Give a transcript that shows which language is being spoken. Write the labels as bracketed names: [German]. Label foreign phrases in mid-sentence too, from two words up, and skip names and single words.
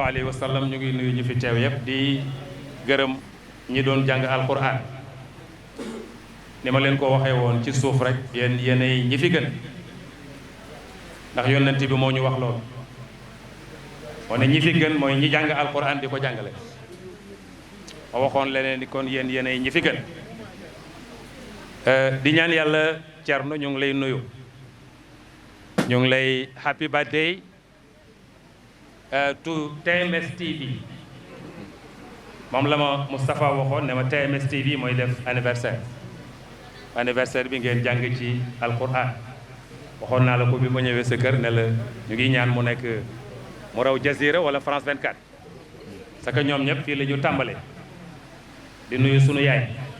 [Arabic] عليه وسلم [Wolof] ñu ngi nuyu ñu fi teew yëpp di gërëm ñi doon jàng alquran ni ma leen ko waxee woon ci suuf rek yéenay ñi fi gën ndax Yonent bi moo ñu wax loolu moo ne ñi fi gën mooy ñi jàng alquran di ko jàngale ma waxoon leneen ni kon yéenay ñi fi gën di ñaan yàlla Cerno ñu ngi lay nuyu ñu ngi lay [English] happy birthday to TMS TV [Wolof] moom la ma Moustapha waxoon ne ma TMS TV mooy def anniversaire bi ngeen jàng ci alquran waxoon naa la ko bi ma ñëwee sa kër ne la ñu ngi ñaan mu nekk mu raw Jazira wala France 24 [French] parce que [Wolof] ñoom ñëpp fii la ñu tàmbale di nuyu sunu yaay